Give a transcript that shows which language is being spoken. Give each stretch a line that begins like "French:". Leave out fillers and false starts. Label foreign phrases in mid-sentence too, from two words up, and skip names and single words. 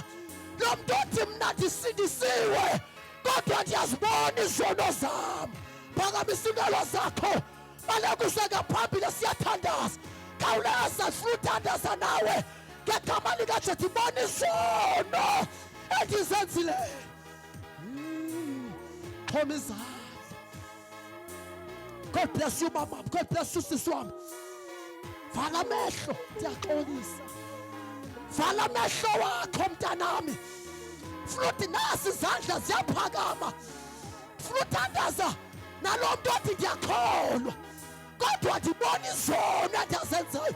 Xhosa: Lo mntu othi mna ndisindisiwe kodwa ndiyazibona izono zam. Phakamisa iingalo zakho. Baleka usengaphambili siyathandaza. Khawuleza funa uthandaza nawe ngegama likaJesu. Ndibona izono endizenzileyo. Xhoma izandla.
English: God bless you, mama. God bless you,
Zulu: sisi wami.
Xhosa: Vala amehlo, ndiyaxolisa. Vala amehlo wakho mntanami. Funa uthi nasi izandla ziyaphakama. Funa uthandaza nalo mntu othi ndiyakholwa kodwa ndibona izono endizenzayo.